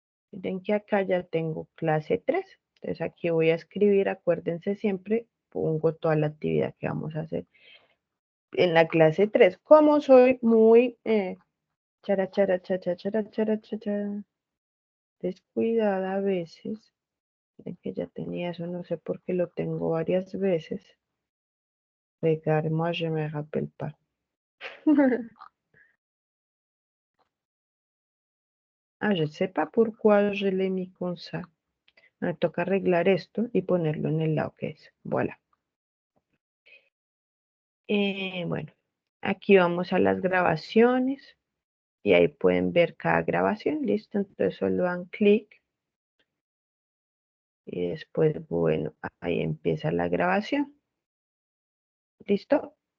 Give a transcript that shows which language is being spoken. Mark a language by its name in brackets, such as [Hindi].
[Spanish] Miren que acá ya tengo clase 3, entonces aquí voy a escribir, acuérdense siempre, pongo toda la actividad que vamos a hacer en la clase 3. Como soy muy chara, chara, chara, chara, chara, chara, descuidada a veces, miren que ya tenía eso, no sé por qué lo tengo varias veces. [French] Regarde, moi je me rappelle pas. Ah, je sais pas pourquoi je l'ai mis comme ça. [Spanish] Me toca arreglar esto y ponerlo en el lado que es. Voilà. Bueno, aquí vamos a las grabaciones y ahí pueden ver cada grabación. Listo, entonces solo dan clic y después, bueno, ahí empieza la grabación. ¿Listo?